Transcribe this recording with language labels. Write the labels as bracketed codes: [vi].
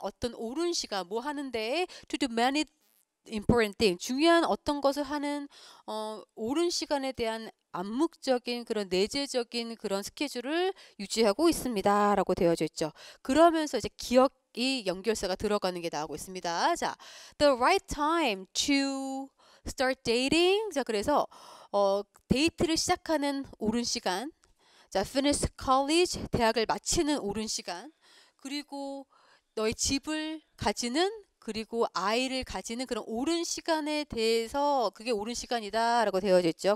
[ko] 어떤 옳은 시간 뭐 하는데 [en] to do many important thing. [ko] 중요한 어떤 것을 하는 옳은 시간에 대한 암묵적인 그런 내재적인 그런 스케줄을 유지하고 있습니다. 라고 되어져 있죠. 그러면서 이제 기억이 연결사가 들어가는 게 나오고 있습니다. [en] 자, the right time to start dating. [ko] 자, 그래서 데이트를 시작하는 옳은 시간. [en] 자, finish college. [ko] 대학을 마치는 옳은 시간. 그리고 너의 집을 가지는 그리고 아이를 가지는 그런 옳은 시간에 대해서 그게 옳은 시간이다라고 되어져 있죠.